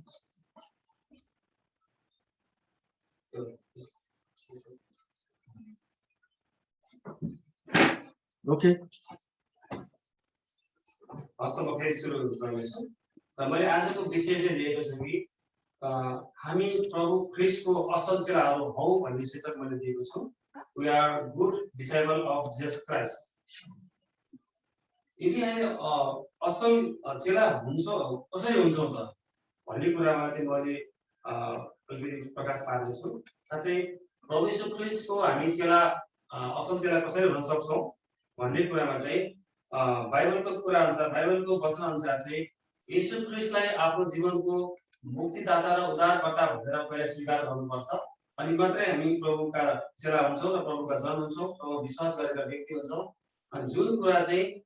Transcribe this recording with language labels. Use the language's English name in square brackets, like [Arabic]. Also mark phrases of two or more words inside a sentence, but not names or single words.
[Korean] 오케이. [Nepali] वास्तवमा फेरि सुरु गर्नेछु र मैले आजको विषय चाहिँ लिएको छु कि हामी प्रभु ख्रीष्टको असल चेलाहरू हौ भन्ने शीर्षक मैले दिएको छु [English] We are good disciple of Jesus Christ [Nepali] यदि हामी असल चेला हुन्छौँ कसरी हुन्छौँ त भन्ने कुरामा चाहिँ मैले अलिकति प्रकाश पार्नेछु साथै प्रभु यीशु ख्रीष्टको हामी चेला असल चेला कसरी हुन सक्छौँ भन्ने कुरामा चाहिँ बाइबलको कुरा अनुसार बाइबलको वचन अनुसार चाहिँ यीशु ख्रीष्टलाई आफ्नो जीवनको मुक्तिदाता र उद्धारकर्ता भनेर पहिला स्वीकार गर्नुपर्छ अनि मात्रै हामी प्रभुका चेला हुन्छौँ र प्रभुका जन हुन्छौँ प्रभु विश्वास गरेका व्यक्ति हुन्छौँ अनि जुन कुरा चाहिँ